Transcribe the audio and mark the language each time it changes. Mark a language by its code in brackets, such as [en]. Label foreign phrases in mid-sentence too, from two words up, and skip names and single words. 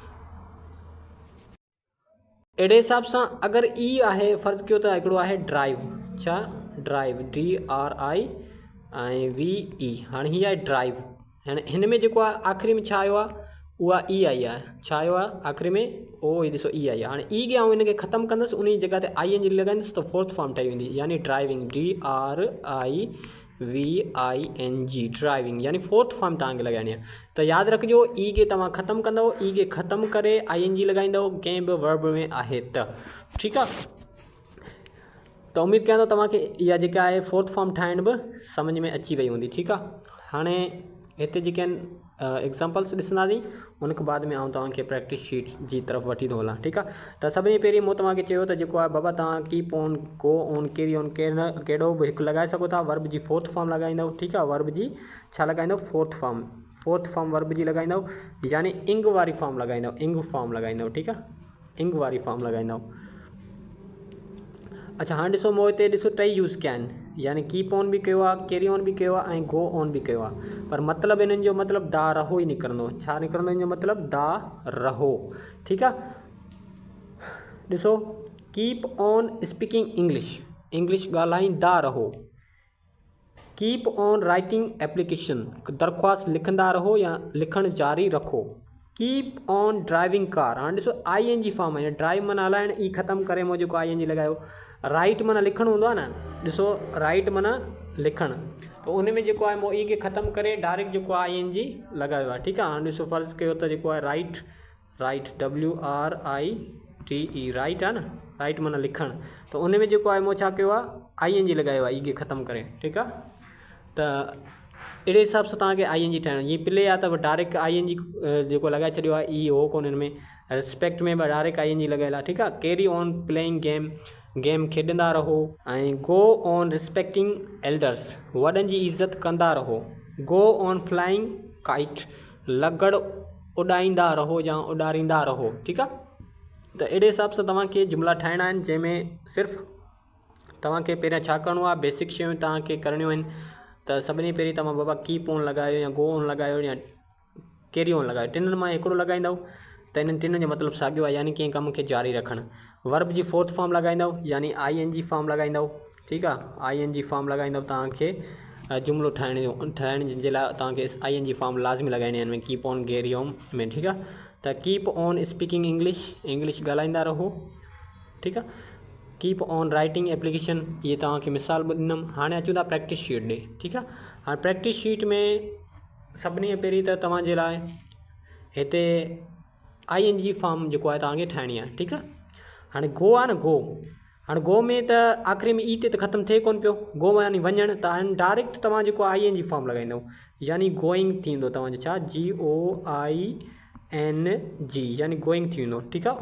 [sd] अहिड़े हिसाब सां अगरि ई आहे, फ़र्ज़ु कयो त हिकिड़ो आहे ड्राइव, छा? ड्राइव, DRI ऐं VE। हाणे हीअ आहे ड्राइव। हाणे हिन में जेको आहे आख़िरी में छा आयो आहे? उहा ई आई आहे। छा आयो आहे आख़िरी में? ओ, हीअ ॾिसो ई आई आहे। हाणे ई खे आउं हिनखे ख़तमु कंदुसि, उन जी जॻह ते ING लॻाईंदुसि त [en] fourth form [sd] ठही वेंदी, यानी ड्राइविंग, DRIVING, ड्राइविंग, यानी [en] fourth form [sd] तव्हांखे लॻाइणी आहे। त यादि रखिजो, ई खे तव्हां ख़तमु कंदव, ई खे ख़तमु करे ING लॻाईंदव कंहिं बि वर्ब में आहे त। ठीकु आहे। त उमेदु कयां थो तव्हांखे इहा जेका आहे [en] fourth form [sd] ठाहिण बि सम्झ में अची वई हूंदी। ठीकु आहे। हाणे हिते जेके आहिनि एग्ज़ाम्पल्स ॾिसंदासीं, उनखां बाद में आउं तव्हांखे [en] practice sheet [sd] जी तरफ़ वठी थो हलां। ठीकु आहे। त सभिनी पहिरीं मूं तव्हांखे चयो त जेको आहे बाबा तव्हां [en] keep on, go on, carry on [sd] कहिड़ो बि हिकु लॻाए सघो था। वर्ब जी [en] fourth form [sd] लॻाईंदव। ठीकु आहे। वर्ब जी छा लॻाईंदव? [en] fourth form [sd] वर्ब जी लॻाईंदव, यानी इंग वारी फॉर्म लॻाईंदव, [en] ing form [sd] लॻाईंदव। ठीकु आहे। इंग वारी फॉर्म लॻाईंदव। अच्छा, हाणे ॾिसो मूं हिते ॾिसो 3 यूज़ कया आहिनि, यानी [en] keep on [sd] बि कयो आहे, [en] carry on [sd] बि कयो आहे ऐं [en] go on [sd] बि कयो आहे। पर मतिलबु हिननि जो मतिलबु दा रहो ई निकिरंदो। छा निकिरंदो हिन जो मतिलबु? दा रहो। ठीकु आहे। [en] ॾिसो keep on speaking English [sd] ॻाल्हाईंदा रहो। [en] keep on writing application, [sd] दरख़्वास्त लिखंदा रहो या लिखणु जारी रखो। [en] keep on driving car, [sd] हाणे ॾिसो [en] ING form [sd] आहे, ड्राइव माना हलाइण, ई ख़तमु करे मूं जेको ING लॻायो। राइट माना लिखणु हूंदो आहे न, ॾिसो राइट माना लिखणु, त उन में जेको आहे मूं ई खे ख़तमु करे डायरेक्ट जेको आहे ING लॻायो आहे, ठीकु आहे। हाणे ॾिसो फ़र्ज़ु कयो त जेको आहे राइट WRITE राइट आहे न, राइट माना लिखणु, त उन में जेको आहे मूं छा कयो आहे ING लॻायो आहे ई खे ख़तमु करे, ठीकु आहे। त अहिड़े हिसाब सां तव्हांखे ING ठाहिणो आहे। हीअ प्ले आहे त डायरेक्ट ING जेको लॻाए छॾियो आहे, ई हो कोन हिन में। रिस्पेक्ट में बि डायरेक्ट ING लॻियल आहे, ठीकु आहे। [en] carry on playing game [sd] खेॾंदा रहो। [en] ऐं go on respecting elders, [sd] वॾनि जी इज़त कंदा रहो। [en] go on flying kite, [sd] लॻड़ उॾाईंदा रहो या उॾारींदा रहो, ठीकु आहे। त अहिड़े हिसाब सां तव्हांखे जुमिला ठाहिणा आहिनि, जंहिंमें सिर्फ़ु तव्हांखे पहिरियां छा करिणो आहे, बेसिक शयूं तव्हांखे करणियूं आहिनि। त सभिनी पहिरीं तव्हां बाबा [en] keep on [sd] लॻायो या [en] go on [sd] लॻायो या [en] carry on [sd] लॻायो, टिनिनि मां हिकिड़ो लॻाईंदव त इन्हनि टिनिनि जो मतिलबु साॻियो आहे, यानी कंहिं कम खे जारी रखणु। वर्ब जी [en] fourth form [sd] लॻाईंदव यानी [en] ING form [sd] लॻाईंदव, ठीकु आहे। [en] ING form [sd] लॻाईंदव, तव्हांखे जुमिलो ठाहिण जे लाइ तव्हांखे [en] ING form [sd] लाज़मी लॻाइणी आहिनि, [en] keep on carry on में, [sd] ठीकु आहे। त [en] keep on speaking English [sd] ॻाल्हाईंदा रहो, ठीकु आहे। [en] keep on writing application, [sd] इहे तव्हांखे मिसाल ॾिनमि। हाणे अचूं था [en] practice sheet [sd] ॾे, ठीकु आहे। हाणे [en] practice sheet [sd] में सभिनी पहिरीं त तव्हांजे लाइ हिते [en] ING form [sd] जेको आहे तव्हांखे ठाहिणी आहे, ठीकु आहे। हाणे गो आहे न, हाणे गो में त आख़िरी में ई ते त ख़तमु थिए कोन पियो, गो यानी वञणु, त हाणे डायरेक्ट तव्हां जेको [en] ING form [sd] लॻाईंदव, यानी गोइंग थींदो तव्हांजो छा, GOING यानी गोइंग थी वेंदो, ठीकु आहे।